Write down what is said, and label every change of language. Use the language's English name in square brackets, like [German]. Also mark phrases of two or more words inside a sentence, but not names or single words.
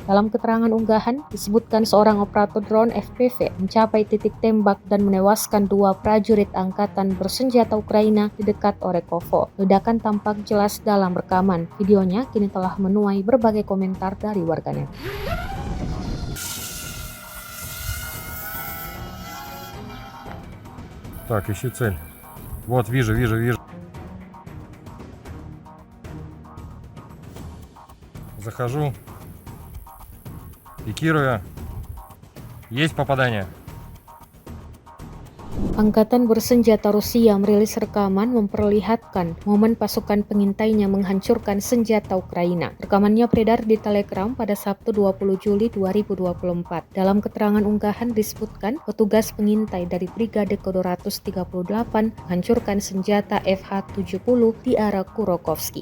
[Indonesian] Dalam keterangan unggahan, disebutkan seorang operator drone FPV mencapai titik tembak dan menewaskan dua prajurit Angkatan Bersenjata Ukraina di dekat Orekovo. Ledakan tampak jelas dalam rekaman. Videonya kini telah menuai berbagai komentar dari warganet. [Russian] Так, ищу цель. Вот, вижу. Захожу. Пикирую. Есть попадание. [Indonesian] Angkatan Bersenjata Rusia merilis rekaman memperlihatkan momen pasukan pengintainya menghancurkan senjata Ukraina. Rekamannya beredar di Telegram pada Sabtu 20 Juli 2024. Dalam keterangan unggahan disebutkan petugas pengintai dari Brigade ke-238 menghancurkan senjata FH-70 di arah Kurokovsky.